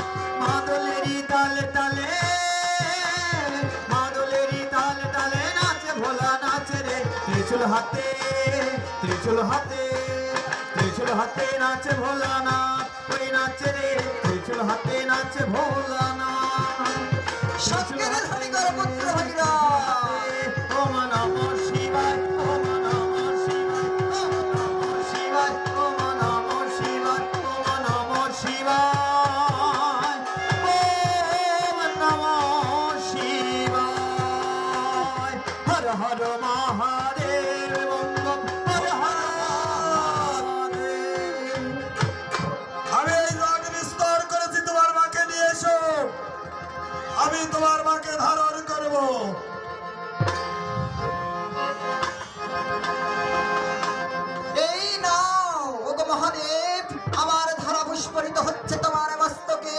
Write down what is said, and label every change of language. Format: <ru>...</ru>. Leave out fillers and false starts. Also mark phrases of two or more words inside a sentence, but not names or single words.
<bn>মাদলেরই তালে তালে মাদলেরই তালে তালে নাচে ভোলা নাচে রে। ত্রিশূল হাতে ত্রিশূল হাতে ত্রিশূল হাতে নাচে ভোলানাথ, ওই নাচে রে ত্রিশূল হাতে নাচে ভোলানাথ। শঙ্কের ধ্বনি করো পুত্র ভগীরথ।</bn> <sa>ওম নমঃ শিবায় ওম নমঃ শিবায় ওম নমঃ শিবায় ওম নমঃ শিবায় ওম নমঃ শিবায় ওম নমঃ শিবায় হর হর মহাদেব বন্দন হর হর মহাদেব।</sa> <bn>আমি এই রোগ বিস্তার করেছি, তোমার মাকে নিয়ে এসো। আমি তোমার মাকে ধারণ করব। এই নাও ওগো মহাদেব, আমার ধারা পুষ্পরিত হচ্ছে তোমার মস্তকে।</bn>